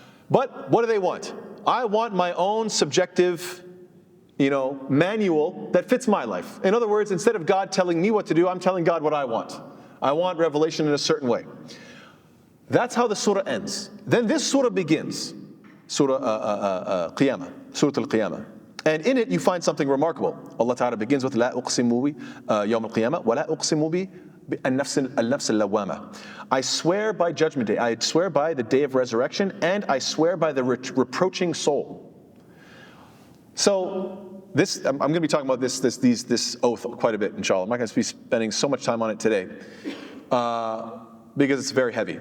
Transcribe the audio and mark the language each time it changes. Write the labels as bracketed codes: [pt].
[en] But what do they want? I want my own subjective, manual that fits my life. In other words, instead of God telling me what to do, I'm telling God what I want. I want revelation in a certain way. That's how the surah ends. Then this surah begins, Surah Qiyamah, Surah Al-Qiyamah. And in it you find something remarkable. Allah Ta'ala begins with [ar] لا أقسم يوم القيامة ولا أقسم بالنفس اللوامة. [en] I swear by Judgment Day, I swear by the day of resurrection, and I swear by the reproaching soul. So this, I'm going to be talking about this oath quite a bit, inshallah. I'm not going to be spending so much time on it today because it's very heavy.